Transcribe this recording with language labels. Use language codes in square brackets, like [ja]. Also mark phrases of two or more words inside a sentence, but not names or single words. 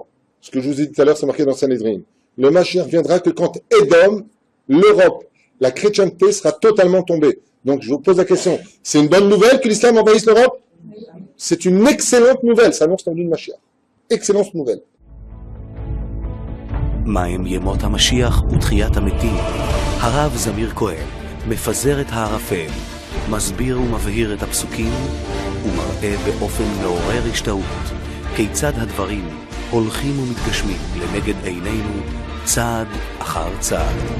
[fr] Ce que je vous ai dit tout à l'heure, c'est marqué dans Sanhedrin. Le Mashiach viendra que quand Édom, l'Europe, la chrétienté sera totalement tombée. Donc je vous pose la question, c'est une bonne nouvelle que l'islam envahisse l'Europe? C'est une excellente nouvelle, ça annonce l'envie de Mashiach. Excellente nouvelle. [he] מהם ימות המשיח ותחיית המתים. הרב זמיר כהן מפזר את הערפל, מסביר ומבהיר את הפסוקים ומראה באופן מעורר השתאות כיצד הדברים הולכים ומתגשמים לנגד עינינו צעד אחר צעד.